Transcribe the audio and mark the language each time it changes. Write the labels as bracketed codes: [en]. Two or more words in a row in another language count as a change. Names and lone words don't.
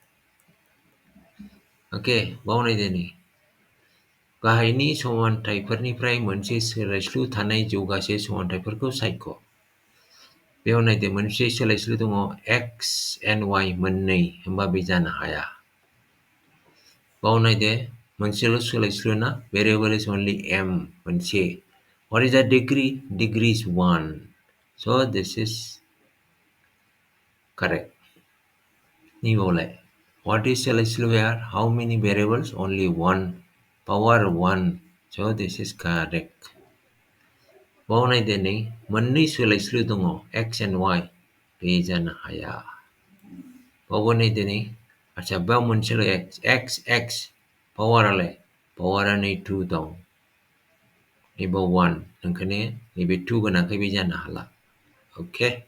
[brx] ओके, बावनायदो नै गाहायनि समानथायफोरनिफ्राय मोनसे सोलायस्लु थानाय जौगासे समानथायफोरखौ सायख'। बेयाव नायदो मोनसे सोलायस्लु दङ [en] x and y [brx] मोननै, होमबा बे जानो हाया। बाव नायदो मोनसेल' सोलायस्लु ना, [en] variable is only m [brx] मोनसे। [en] What is the degree? Degree is 1. So this is correct. [brx] नैबावलाय [en] what is [brx] सोलायस्लु [en] here? How many variables? Only 1, power 1. So this is correct. [brx] बाव नायदो नै मोननै सोलायस्लु दङ [en] x and y [brx] बे जानो हाया बावबो नायदो नै आच्छा बेयाव मोनसेल' x [en] powerlai powera [brx] नै 2 दं नैबाव 1 ओंखायनो नैबे 2 गोनांखाय बे जानो हाला अके